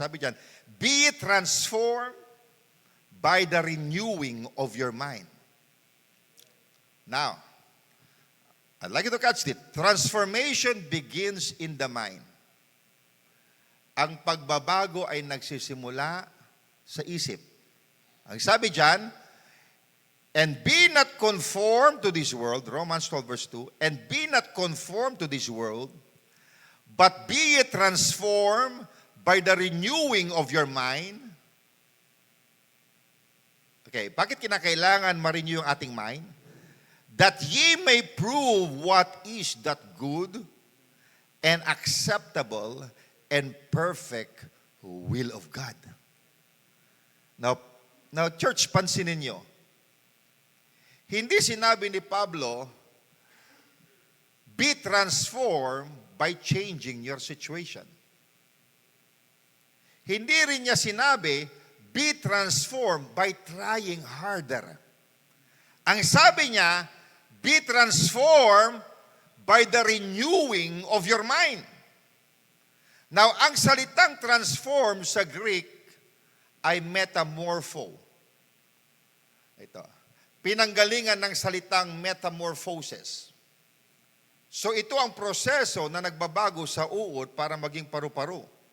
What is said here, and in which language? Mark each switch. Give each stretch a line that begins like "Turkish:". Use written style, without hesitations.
Filipino: Sabi diyan,
English: be transformed by the renewing of your mind. Now, I'd like you to catch it. Transformation begins in the mind.
Filipino: Ang pagbabago ay nagsisimula sa isip. Ang sabi diyan,
English: and be not conformed to this world, Romans 12 verse 2, and be not conformed to this world, but be ye transformed by the renewing of your mind. Okay,
Filipino: bakit kinakailangan ma-renew yung ating
English: mind? That ye may prove what is that good and acceptable and perfect will of God. Now church,
Filipino: pansinin nyo. Hindi sinabi ni Pablo,
English: be transformed by changing your situation.
Filipino: Hindi rin niya sinabi,
English: be transformed by trying harder.
Filipino: Ang sabi niya,
English: be transformed by the renewing of your mind.
Filipino: Now, ang salitang transform sa Greek ay metamorpho. Ito. Pinanggalingan ng salitang metamorphosis. So, ito ang proseso na nagbabago sa uod para maging paru-paro.